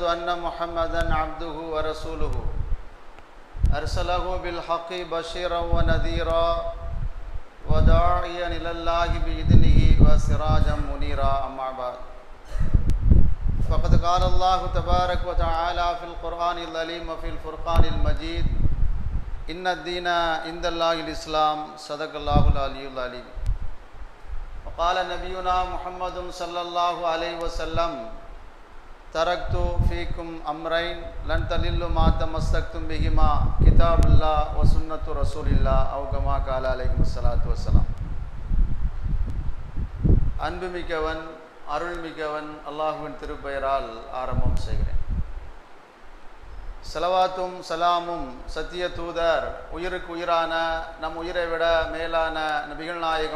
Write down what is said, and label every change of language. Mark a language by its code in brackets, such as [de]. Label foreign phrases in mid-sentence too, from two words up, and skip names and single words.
[ar] أن محمدا عبده ورسوله أرسله بالحق بشيرا ونذيرا وداعيا إلى الله بإذنه وسراجا منيرا أما بعد فقد قال الله تبارك وتعالى في القرآن العظيم وفي الفرقان المجيد إن الدين عند الله الإسلام صدق الله العلي العظيم. قال نبينا محمد صلى الله عليه وسلم تركت فيكم أمرين لن تضلوا ما تمسكتم بهما كتاب الله وسنة رسول الله أو كما قال عليه الصلاة والسلام. [ta] அன்புமிக்கவன் அருள்மிக்கவன் அல்லாஹ்வின் திருப்பெயரால் ஆரம்பம் செய்கிறேன். ஸலவாத்தும் சலாமும் சத்திய தூதர் உயிருக்கு உயிரான நம் உயிரை விட மேலான நபிகள் நாயகம்